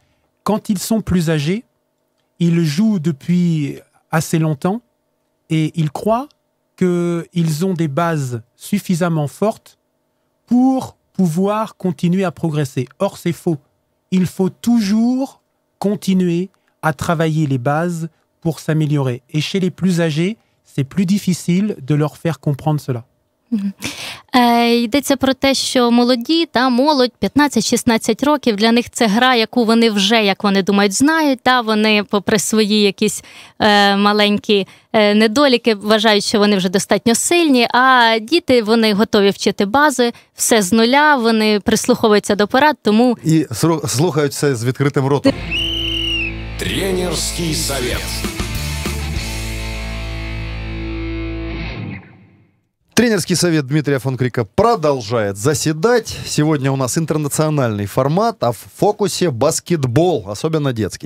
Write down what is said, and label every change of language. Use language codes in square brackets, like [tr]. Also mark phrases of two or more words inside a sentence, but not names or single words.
[fr] Quand ils sont plus âgés, ils jouent depuis assez longtemps et ils croient qu'ils ont des bases suffisamment fortes pour pouvoir continuer à progresser. Or, c'est faux. Il faut toujours continuer à travailler les bases pour s'améliorer. Et chez les plus âgés, c'est plus difficile de leur faire comprendre cela. [uk] Йдеться про те, що молоді, молодь, 15-16 років, для них це гра, яку вони вже, як вони думають, знають. Вони, попри свої якісь маленькі недоліки, вважають, що вони вже достатньо сильні, а діти, вони готові вчити бази, все з нуля, вони прислуховуються до порад, тому... І слухають все з відкритим ротом. [ru] Тренерский совет. Тренерский совет Дмитрия фон Крика продолжает заседать. Сегодня у нас интернациональный формат, а в фокусе баскетбол, особенно детский.